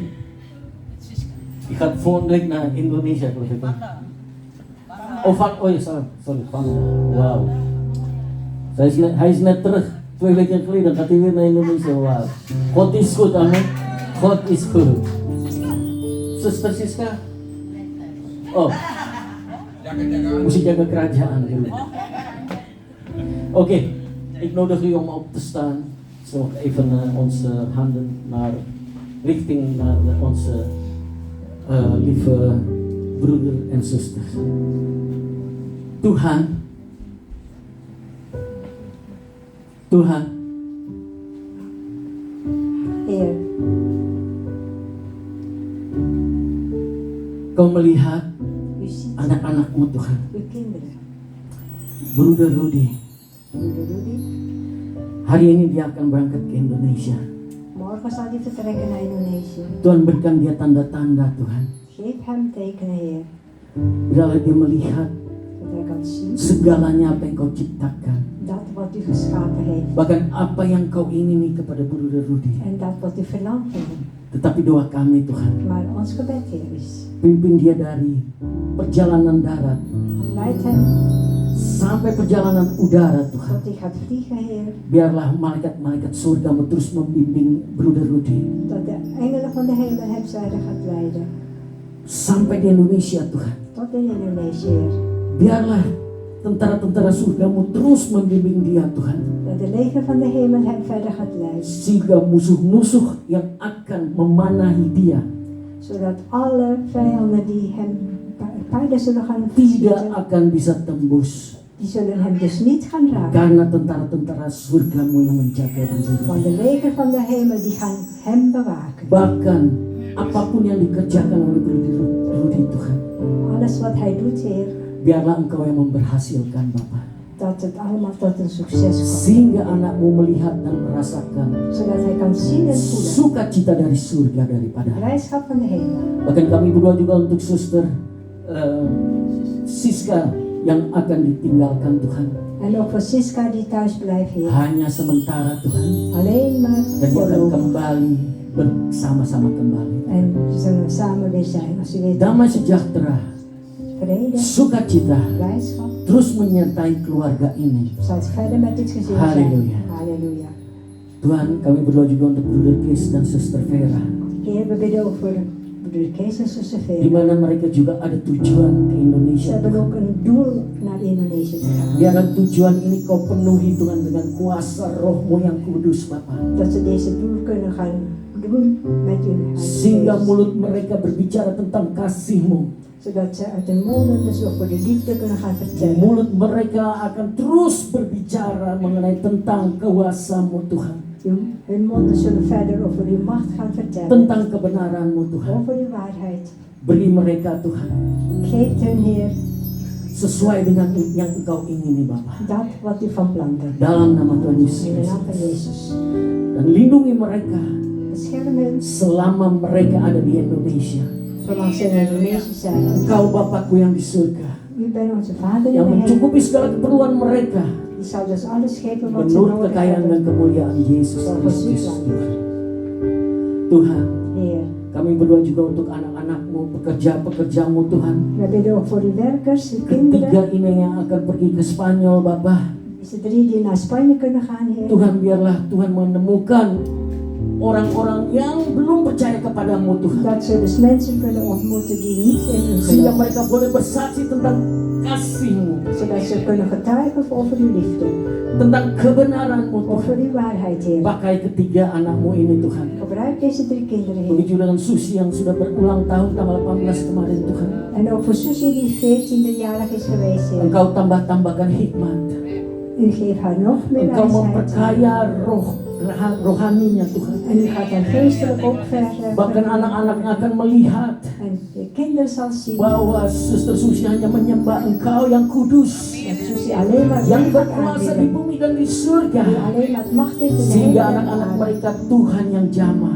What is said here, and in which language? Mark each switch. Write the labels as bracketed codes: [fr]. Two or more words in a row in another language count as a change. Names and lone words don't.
[nl] Die gaat volgende week naar Indonesia geloof ik. Oh ja, sorry. Wauw. Hij is net terug. 2 weken geleden gaat hij weer naar Indonesia. Wauw. God is goed, amen. God is goed. Zuster Siska? Oh. [id] Mesti jaga kerajaan dulu. [nl] Oké, ik nodig u om op te staan. Zo even onze handen richting naar onze lieve broeder en zuster. [id] Tuhan, [nl] Heer, [id] Kau melihat [nl] u ziet [id] anak-anakmu Tuhan. [nl] uw kinderen. Broeder Rudy, Broeder Rudy, [id] hari ini dia akan berangkat ke Indonesia. [nl] morgen zal hij vertrekken naar Indonesië. [id] Tuhan berikan dia tanda-tanda Tuhan. [nl] Geef hem tekenen, Heer, [id] Biarlah dia melihat [nl] dat hij kan zien [id] segalanya apa yang kau ciptakan. [nl] dat wat u geschapen heeft. [id] Bahkan apa yang kau ingini kepada Broeder Rudy. [nl] En dat wat u verlangt van hem. [id] Tetapi doa kami Tuhan, [nl] Maar ons gebed, Heer, is: [id] pimpin dia dari perjalanan darat [nl] leid hem [id] sampai perjalanan udara Tuhan. [nl] tot hij gaat vliegen, Heer. [id] Biarlah malaikat-malaikat surga terus membimbing Broeder Rudy [nl] Dat de engelen van de hemel hem verder gaat leiden. [id] sampai di Indonesia Tuhan. [nl] Tot in Indonesië, Heer. [id] Biarlah tentara-tentara surgamu terus membimbing dia Tuhan. [nl] Dat de leger van de hemel hem verder gaat leiden. [id] Sehingga musuh-musuh yang akan memanahi dia [nl] Zodat alle vijanden die hem paarden zullen gaan [id] tidak [nl] verschieten, [id] akan bisa tembus. [nl] die zullen hem dus niet gaan raken. [id] Karena tentara-tentara surgamu yang menjaga Broeder [nl] Want [id] Rudy. [nl] de leger van de hemel die gaan hem bewaken. [id] Bahkan apapun yang dikerjakan oleh Broeder Rudy Tuhan, [nl] Alles wat hij doet, Heer, [id] biarlah Engkau yang memberhasilkan Bapa. [nl] dat het allemaal tot een succes komt. [id] Sehingga anakmu melihat dan merasakan [nl] Zodat hij kan zien en voelen. [id] sukacita dari surga daripada. [nl] Blijdschap van de hemel. [id] Bahkan kami berdoa juga untuk suster Siska yang akan ditinggalkan Tuhan. [nl] En ook voor Siska die thuis blijft, Heer. [id] Hanya sementara Tuhan. [nl] Alleen maar [id] Dan dia akan [nl] voorlopig. [id] kembali bersama-sama kembali. [nl] En ze zullen samen weer zijn. Als u weet, [id] Damai sejahtera, [nl] vrede, [id] sukacita [nl] blijdschap. [id] terus menyertai keluarga ini. [nl] Zal het verder met dit gezin zijn. Halleluja. Halleluja. [id] Tuhan, kami berdoa juga untuk Broeder Kees dan Suster Vera, [nl] Heer, we bidden ook voor broeder Kees en zuster [id] di [nl] Vera. [id] mana mereka juga ada tujuan ke [nl] Ze [id] Indonesia, [nl] hebben [id] Tuhan. [nl] ook een doel naar Indonesië te gaan. [id] Biarlah tujuan ini kau penuhi Tuhan dengan kuasa roh-Mu yang kudus Bapa. [nl] Dat ze deze doel kunnen gaan doen met uw [id] Sehingga [nl] Heilige Geest. [id] mulut mereka berbicara tentang kasih-Mu. [nl] Zodat ze uit hun monden dus over de liefde kunnen gaan vertellen. [id] Mulut mereka akan terus berbicara mengenai tentang kuasa-Mu Tuhan. [nl] Hun monden zullen verder over uw macht gaan vertellen. [id] Tentang kebenaran-Mu Tuhan. [nl] Over uw waarheid. [id] Beri mereka Tuhan [nl] Geef hun, Heer, [id] sesuai dengan yang Engkau ingini Bapa. [nl] dat wat u van plan bent. [id] Dalam nama Tuhan Yesus [nl] In de naam [id] Kristus. [nl] van Jezus. [id] Dan lindungi mereka [nl] Bescherm hen [id] selama mereka ada di Indonesia. [nl] zolang ze in Indonesië zijn. [id] Engkau Bapakku yang di surga, [nl] U bent onze Vader in [id] yang [nl] de hemel. [id] mencukupi segala keperluan mereka [nl] Die zal dus alles geven wat ze [id] menurut [nl] nodig [id] kekayaan dan [nl] hebben. [id] kemuliaan Yesus Kristus Tuhan. Tuhan, [nl] Heer, [id] kami berdoa juga untuk anak-anak-Mu, pekerja-pekerja-Mu Tuhan. [nl] we bidden ook voor uw werkers, uw kinderen. [id] Ketiga ini yang akan pergi ke Spanyol Bapa. [nl] Deze 3 die naar Spanje kunnen gaan, Heer. [id] Tuhan, biarlah Tuhan menemukan orang-orang yang belum percaya kepadamu Tuhan. [nl] Dat ze dus mensen kunnen ontmoeten die niet in u [id] Sehingga [nl] geloven. [id] mereka boleh bersaksi tentang kasih-Mu, [nl] Zodat ze kunnen getuigen over uw liefde. [id] tentang kebenaran-Mu Tuhan. [nl] Over uw waarheid, Heer. [id] Pakai ketiga anak-Mu ini Tuhan. [nl] Gebruik deze 3 kinderen, Heer. [id] Begitu dengan Susi yang sudah berulang tahun tanggal 18 kemarin Tuhan. [nl] En ook voor Susie die 14e-jarig is geweest, Heer. [id] Engkau tambah-tambahkan hikmat. [nl] U geeft haar nog meer [id] Engkau [nl] wijsheid. [id] memperkaya rohaninya Tuhan. [nl] En u gaat haar geestelijk ook [id] Bahkan anak-anaknya akan melihat [nl] En de kinderen zal zien [id] bahwa Suster Susi hanya menyembah Engkau yang kudus, [nl] dat Susie alleen maar [id] yang [nl] God [id] berkuasa di [nl] aanbidden. [id] bumi dan di surga. [nl] Die alleen maar macht heeft in de [id] Sehingga [nl] hemel en [id] anak-anak [nl] aarde. [id] mereka Tuhan yang jamah,